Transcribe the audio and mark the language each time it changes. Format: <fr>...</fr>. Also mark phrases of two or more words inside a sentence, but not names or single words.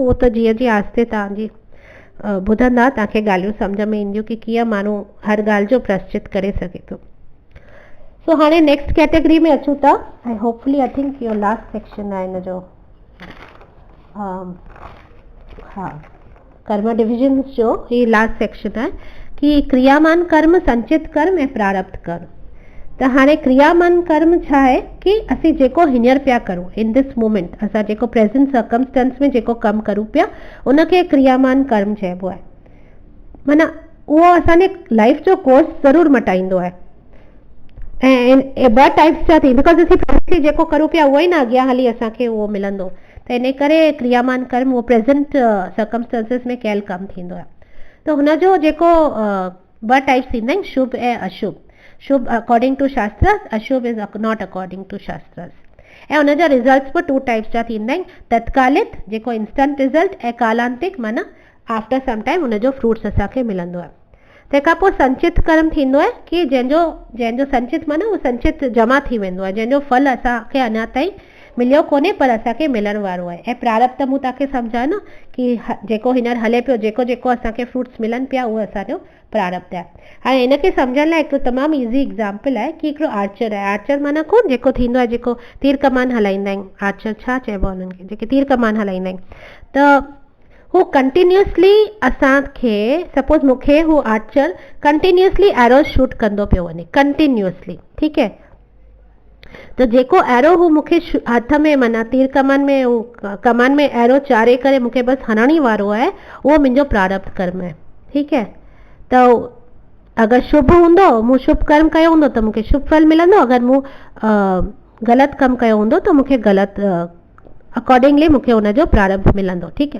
<sd>उहो त जीअं जीअं आस्ते तव्हांजी ॿुधंदा तव्हांखे ॻाल्हियूं सम्झ में ईंदियूं कि कीअं माण्हू हर ॻाल्हि जो प्राश्चित करे सघे थो। सो हाणे</sd> <en>next category</en> <sd>में अचूं था ऐं</sd> <en>hopefully I think</en> <sd>इहो</sd> <en>last section</en> <sd>आहे हिन जो। हा, कर्म डिविजन्स जो ही</sd> <en>last section</en> <sd>आहे कि क्रियामान कर्म, संचित कर्म ऐं प्रारब्ध कर्म। त हाणे क्रियामान कर्म छा आहे कि असीं जेको हींअर पिया करूं,</sd> <en>in this moment</en> <sd>असां जेको</sd> <en>present circumstance</en> <sd>में जेको कमु करूं पिया उनखे क्रियामान कर्म चइबो आहे। माना उहो असांजे लाइफ जो कोर्स ज़रूरु मटाईंदो आहे। ऐं ॿ टाइप्स जा थी, बिकॉज़ असीं प्रेज़ेंटली जेको करूं पिया उहो ई न अॻियां हली असांखे उहो मिलंदो। त इन करे क्रियामान कर्म उहो</sd> <en>present circumstances</en> <sd>में कयल कमु थींदो आहे। त हुनजो जेको ॿ टाइप्स थींदा आहिनि, शुभ ऐं अशुभ।</sd> <en>शुभ according to shastras, अशुभ is not according to shastras.</en> <sd>ऐं हुनजा रिज़ल्ट्स बि 2 टाइप्स जा थींदा आहिनि, तत्कालित जेको</sd> <en>instant result,</en> <sd>ऐं कालांतिक माना</sd> <en>after some time</en> <sd>हुनजो फ्रूट्स असांखे मिलंदो आहे। तंहिंखां पोइ संचित कर्म थींदो आहे कि जंहिंजो संचित माना उहो संचित जमा थी वेंदो आहे, जंहिंजो फल असांखे अञा ताईं मिलियो कोन्हे पर असांखे मिलण वारो आहे। ऐं प्रारब्ध मूं तव्हांखे सम्झायो न कि जेको हींअर हले पियो, जेको जेको असांखे फ्रूट्स मिलनि पिया उहो असांजो प्रारब्ध आहे। हाणे हिनखे सम्झण लाइ हिकिड़ो तमामु</sd> <en>easy example</en> <sd>आहे कि हिकिड़ो आर्चर आहे। आर्चर माना कोन जेको थींदो आहे, जेको तीर कमान हलाईंदा आहिनि। आर्चर छा चइबो आहे हुननि खे, जेके तीर कमान हलाईंदा आहिनि। त हू कंटिन्यूसली असांखे, सपोज मूंखे हू आर्चर</sd> <en>continuously arrow shoot</en> <sd>कंदो पियो वञे, कंटिन्यूसली, ठीकु है। तो जेको एरो हू मूंखे हथ में, माना तीर कमान में, कमान में एरो चारे करे मूंखे बसि हणण ई वारो आहे, उहो मुंहिंजो प्रारब्ध कर्म आहे, ठीकु है। त अगरि शुभ हूंदो, मूं शुभ कर्म कयो हूंदो त मूंखे शुभ फल मिलंदो, अगरि मूं ग़लति कमु कयो हूंदो त मूंखे ग़लति, अकॉर्डिंगली मूंखे हुनजो प्रारब्ध मिलंदो, ठीकु है।</sd>